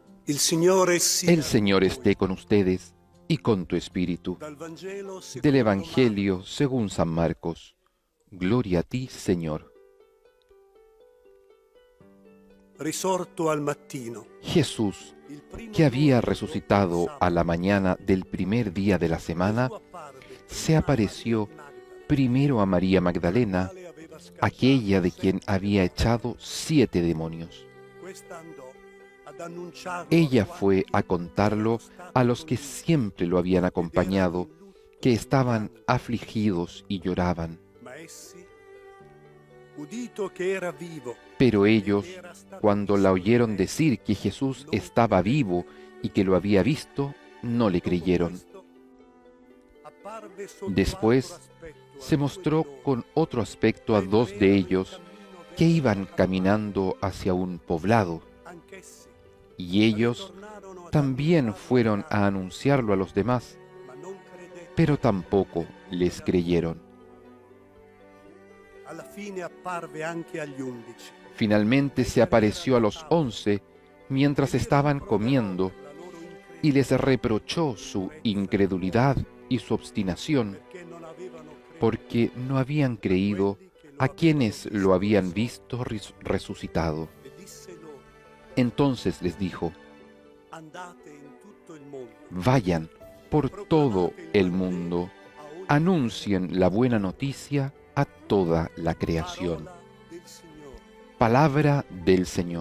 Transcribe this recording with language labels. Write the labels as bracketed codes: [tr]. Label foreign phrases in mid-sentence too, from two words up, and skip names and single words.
[it] Il Signore sia [es] El Señor esté con ustedes y con tu espíritu. [it] dal Vangelo [es] Del [it] secondo [es] Evangelio según San Marcos. Gloria a ti, Señor. [it] Risorto al mattino, [es] Jesús, [it] il primo [es] que había [it] giorno [es] resucitado [it] dopo il [es] a la mañana del primer día de la semana, [it] Gesù apparve [es] se apareció primero a María Magdalena, [it] quale aveva scacciato [es] aquella de quien 7 había echado 7 demonios. [it] Questa andò ad annunciarlo [es] Ella [it] a quanti [es] fue a contarlo a los que siempre lo habían acompañado, que estaban afligidos y lloraban. [it] Ma essi, udito che era vivo, [es] Pero ellos, cuando la oyeron decir que Jesús estaba vivo y que lo había visto, no le creyeron. Después se mostró con otro aspecto a 2 de ellos que iban caminando hacia un poblado, y ellos también fueron a anunciarlo a los demás, pero tampoco les creyeron. [it] Alla fine apparve anche agli 11. [es] Finalmente se apareció a los 11 mientras estaban comiendo y les reprochó su incredulidad y su obstinación, porque no habían creído a quienes lo habían visto resucitado. Entonces les dijo: [it] Andate in tutto il mondo, [es] vayan por todo el mundo, anuncien la buena noticia a toda la creación. [it] parola del Signore. [es] Palabra del Señor.